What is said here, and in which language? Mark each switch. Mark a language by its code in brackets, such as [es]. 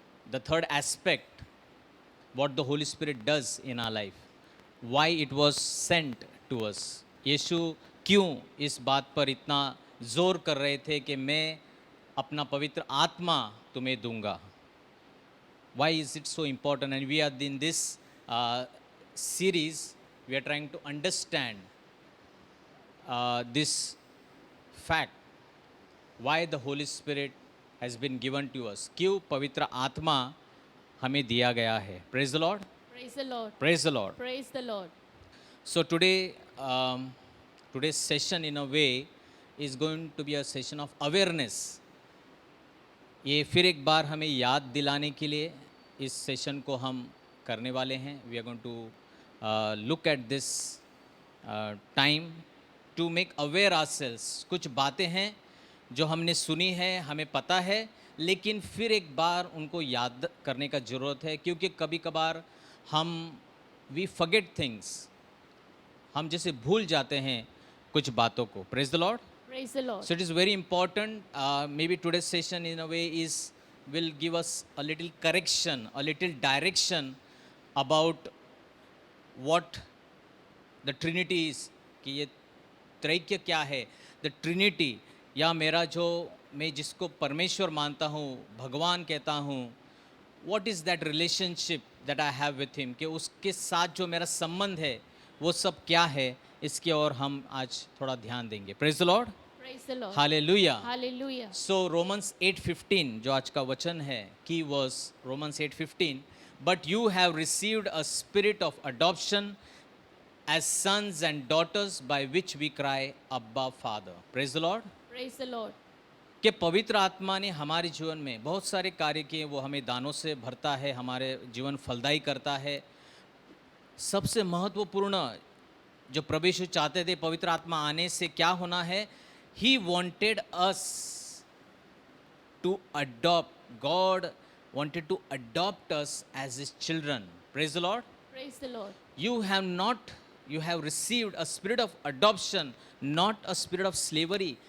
[en] the third aspect, what the Holy Spirit does in our life, why it was sent to us. [hi] यीशु क्यों इस बात पर इतना जोर कर रहे थे कि मैं अपना पवित्र आत्मा तुम्हें दूंगा. [en] Why is it so important? And we are in this series, we are trying to understand this fact, why the Holy Spirit has been given to us. [hi] क्यों पवित्र आत्मा हमें दिया गया है. [en] Praise the Lord. Praise the Lord. Praise the Lord. Praise the Lord. So today, today's session in a way is going to be a session of awareness. [hi] ये फिर एक बार हमें याद दिलाने के लिए इस सेशन को हम करने वाले हैं. [en] We are going to look at this time to make aware ourselves. [hi] कुछ बातें हैं जो हमने सुनी है, हमें पता है, लेकिन फिर एक बार उनको याद करने का ज़रूरत है, क्योंकि कभी कभार हम [en] we forget things, [hi] हम जैसे भूल जाते हैं कुछ बातों को. [en] Praise the Lord. Praise the Lord. So it is very important. Maybe today's session in a way will give us a little correction, a little direction about what the Trinity is. [hi] कि ये त्रैक्य क्या है, the Trinity, या मेरा जो मैं जिसको परमेश्वर मानता हूँ, भगवान कहता हूँ, [en] what is that relationship that I have with him, [hi] कि उसके साथ जो मेरा संबंध है वो सब क्या है, इसके और हम आज थोड़ा ध्यान देंगे. [en] Praise the Lord. Praise the Lord. Hallelujah. Hallelujah. So Romans 8:15 [hi] जो आज का वचन है, [en] key was Romans 8:15, but you have received a spirit of adoption as sons and daughters by which we cry Abba Father. Praise the Lord. Praise the Lord. [hi] कि पवित्र आत्मा ने हमारे जीवन में बहुत सारे कार्य किए. वो हमें दानों से भरता है, हमारे जीवन फलदायी करता है. सबसे महत्वपूर्ण जो प्रभु यीशु चाहते थे पवित्र आत्मा आने से क्या होना है, [en] He wanted us to adopt. God wanted to adopt us as His children. Praise the Lord. Praise the Lord. You have received a spirit of adoption, not a spirit of slavery.